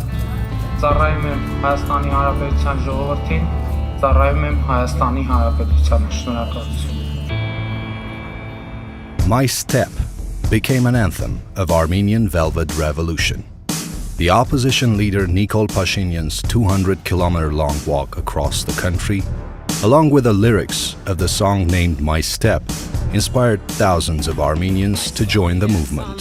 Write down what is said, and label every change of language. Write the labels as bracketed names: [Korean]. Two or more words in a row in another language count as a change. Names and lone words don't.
[Armenian] ծառայում եմ Հայաստանի Հանրապետության ժողովրդին, ծառայում եմ Հայաստանի Հանրապետությանը։ Շնորհակալություն։ [English] My Step became an anthem of Armenian Velvet Revolution. The opposition leader Nikol Pashinyan's 200-kilometer-long walk across the country, along with the lyrics of the song named My Step, inspired thousands of Armenians to join the movement.